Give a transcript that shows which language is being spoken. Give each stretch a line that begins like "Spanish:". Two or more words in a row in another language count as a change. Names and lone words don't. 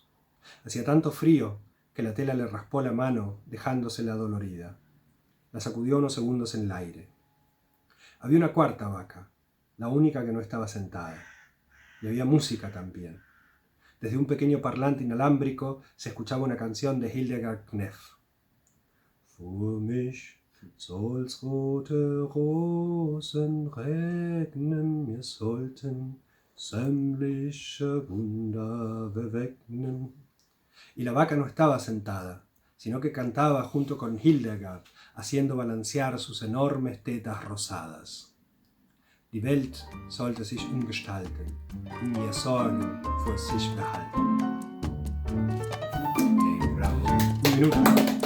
Spanish: Hacía tanto frío que la tela le raspó la mano, dejándosela dolorida. La sacudió unos segundos en el aire. Había una 4ª vaca, la única que no estaba sentada. Y había música también. Desde un pequeño parlante inalámbrico se escuchaba una canción de Hildegard Knef.
German: Für mich soll's rote Rosen regnen, mir sollten sämtliche Wunder bewegnen.
Spanish: Y la vaca no estaba sentada, sino que cantaba junto con Hildegard, haciendo balancear sus enormes tetas rosadas.
German: Die Welt sollte sich umgestalten, in ihr Sorgen vor sich behalten.
Spanish: Bravo. Un minuto.